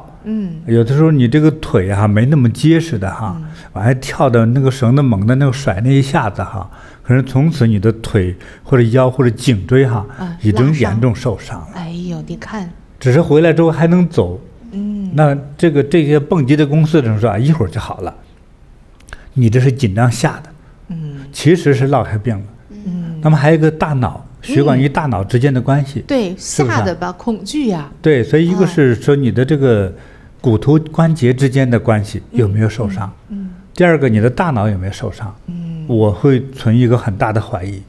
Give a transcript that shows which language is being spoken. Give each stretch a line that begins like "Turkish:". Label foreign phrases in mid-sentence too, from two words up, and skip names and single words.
Chinese: 有的時候你這個腿啊沒那麼結實的哈，完還跳的那個繩子猛的那個甩那一下子哈，可是從此你的腿或者腰或者頸椎哈已經嚴重受傷了。哎呦，你看，只是回來之後還能走，那這些蹦極的公司的人說啊，一會兒就好了，你這是緊張嚇的，其實是落下病了。那麼還有一個大腦。血管與大腦之間的關係，對，嚇的吧，恐懼呀。對，所以一個是說你的這個骨頭關節之間的關係有沒有受傷，第二個你的大腦有沒有受傷，我會存一個很大的懷疑。